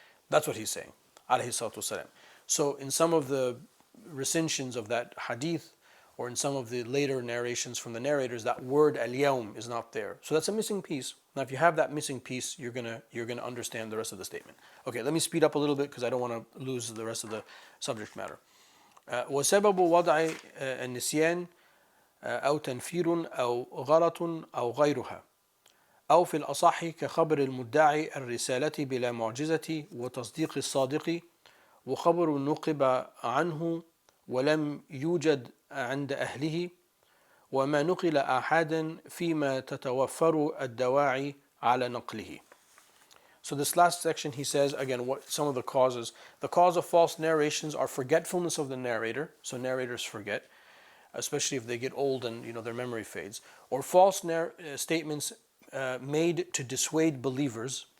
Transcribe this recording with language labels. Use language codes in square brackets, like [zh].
[en] That's what he's saying, alayhi salatu wasalam. So in some of the recensions of that hadith, or in some of the later narrations from the narrators, that word al-yawm is not there. So that's a missing piece. Now if you have that missing piece, you're gonna understand the rest of the statement. Okay, let me speed up a little bit because I don't want to lose the rest of the subject matter. [ar] وسبب وضع النسيان أو تنفير أو غلط أو غيرها أو في الأصح كخبر المدعي الرسالة بلا معجزة وتصديق الصادق وخبر نقب عنه ولم يوجد عند أهله وما نقل آحادا فيما تتوفر الدواعي على نقله. [en] So this last section he says again what some of the causes. The cause of false narrations are forgetfulness of the narrator. So narrators forget, especially if they get old and their memory fades, or false statements made to dissuade believers.